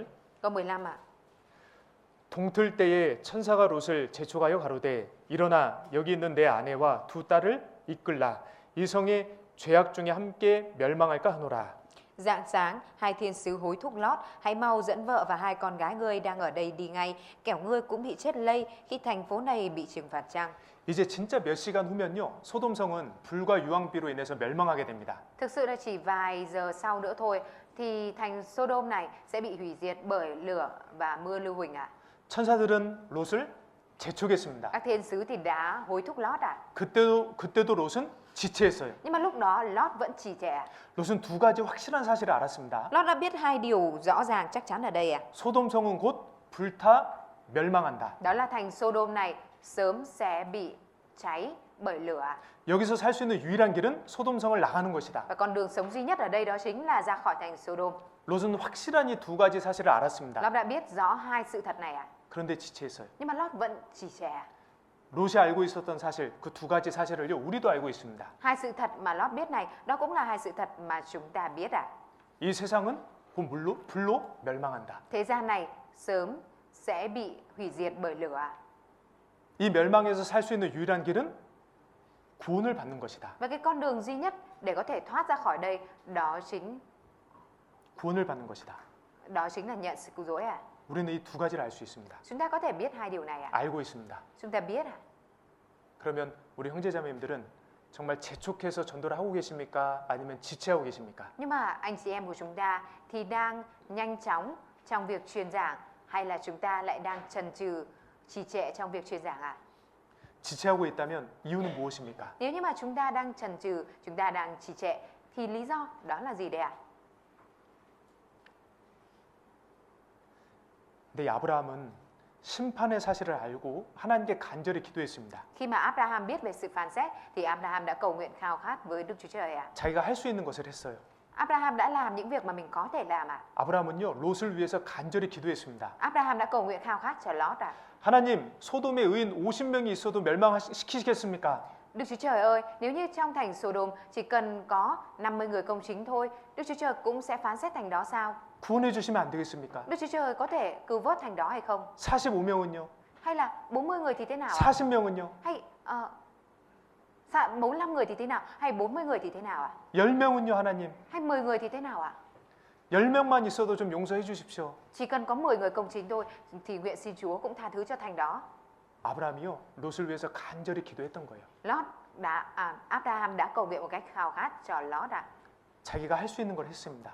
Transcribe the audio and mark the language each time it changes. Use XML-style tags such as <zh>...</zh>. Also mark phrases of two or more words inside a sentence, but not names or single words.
<vi>Câu 15 ạ.</vi> <ko>동틀 때에 천사가 롯을 재촉하여 가로되 일어나 여기 있는 내 아내와 두 딸을 이끌라 이 성의 죄악 중에 함께 멸망할까 하노라.</ko> <vi>Rạng sáng, hai thiên sứ hối thúc Lót, hãy mau dẫn vợ và hai con gái ngươi đang ở đây đi ngay, kẻo ngươi cũng bị chết lây khi thành phố này bị trừng phạt chăng.</vi> <ko>이제 진짜 몇 시간 후면요 소돔성은 불과 유황비로 인해서 멸망하게 됩니다.</ko> <vi>Thực sự là chỉ vài giờ sau nữa thôi thì thành Sodom này sẽ bị hủy diệt bởi lửa và mưa lưu huỳnh ạ.</vi> <ko>천사들은 롯을 재촉했습니다.</ko> <vi>Các thiên sứ thì đã hối thúc Lót ạ.</vi> <ko>그때도 롯은 지체했어요.</ko> <vi>Nhưng mà lúc đó Lót vẫn trì trệ ạ.</vi> <ko>롯은 두 가지 확실한 사실을 알았습니다.</ko> <vi>Lót đã biết hai điều rõ ràng chắc chắn ở đây ạ.</vi> <ko>소돔성은 곧 불타 멸망한다.</ko> <vi>Đó là thành Sodom này sớm sẽ bị cháy bởi lửa ạ.</vi> <ko>여기서 살 수 있는 유일한 길은 소돔성을 나가는 것이다.</ko> <vi>Và con đường sống duy nhất ở đây đó chính là ra khỏi thành Sodom.</vi> <ko>롯은 확실한 이 두 가지 사실을 알았습니다.</ko> <vi>Lót đã biết rõ hai sự thật này ạ.</vi> <ko>그런데 지체했어요.</ko> <vi>Nhưng mà Lót vẫn trì trệ ạ.</vi> <ko>롯이 알고 있었던 사실, 그 두 가지 사실을요, 우리도 알고 있습니다.</ko> <vi>Hai sự thật mà Lót biết này, đó cũng là hai sự thật mà chúng ta biết ạ.</vi> <ko>이 세상은 곧 불로 멸망한다.</ko> <vi>Thế gian này sớm sẽ bị hủy diệt bởi lửa ạ.</vi> <ko>이 멸망에서 살 수 있는 유일한 길은 구원을 받는 것이다.</ko> <vi>Và cái con đường duy nhất để có thể thoát ra khỏi đây</vi> <ko>구원을 받는 것이다.</ko> <vi>đó chính là nhận sự cứu rỗi ạ.</vi> <ko>우리는 이 두 가지를 알 수 있습니다.</ko> <vi>Chúng ta có thể biết hai điều này ạ.</vi> <ko>알고 있습니다.</ko> <vi>Chúng ta biết ạ.</vi> <ko>그러면 우리 형제자매님들은 정말 재촉해서 전도를 하고 계십니까? 아니면 지체하고 계십니까?</ko> <vi>Nhưng mà anh chị em của chúng ta thì đang nhanh chóng trong việc truyền giảng hay là chúng ta lại đang chần chừ trì trệ trong việc truyền giảng ạ?</vi> <ko>지체하고 있다면 이유는 무엇입니까?</ko> <vi>Nếu như mà chúng ta đang chần chừ, chúng ta đang trì trệ thì lý do đó là gì đây ạ?</vi> <ko>근데 이 아브라함은 심판의 사실을 알고 하나님께 간절히 기도했습니다.</ko> <vi>Khi mà Abraham biết về sự phán xét thì Abraham đã cầu nguyện khao khát với Đức Chúa Trời ạ.</vi> <ko>자기가 할 수 있는 것을 했어요.</ko> <vi>Abraham đã làm những việc mà mình có thể làm ạ.</vi> <ko>아브라함은요 롯을 위해서 간절히 기도했습니다.</ko> <vi>Abraham đã cầu nguyện khao khát cho Lót ạ.</vi> <ko>하나님, 소돔에 의인 50명이 있어도 멸망시키시겠습니까?</ko> <vi>Đức Chúa Trời ơi, nếu như trong thành Sodom chỉ cần có 50 người công chính thôi, Đức Chúa Trời cũng sẽ phán xét thành đó sao?</vi> <ko>구원해 주시면 안 되겠습니까?</ko> <vi>Đức Chúa Trời có thể cứu vớt thành đó hay không?</vi> <ko>45명은요?</ko> <vi>Hay là 40 người thì thế nào ạ?</vi> <ko>40명은요?</ko> <vi>Hay 45 người thì thế nào? Hay 40 người thì thế nào ạ?</vi> <ko>10명은요, 하나님?</ko> <vi>Hay 10 người thì thế nào ạ?</vi> <ko>10명만 있어도 좀 용서해 주십시오.</ko> <vi>Chỉ cần có 10 người công chính thôi thì nguyện xin Chúa cũng tha thứ cho thành đó.</vi> <ko>아브라함이요, 롯을 위해서 간절히 기도했던 거예요.</ko> <vi>Abraham đã cầu nguyện một cách khao khát cho Lót ạ.</vi> <ko>자기가 할 수 있는 걸 했습니다.</ko>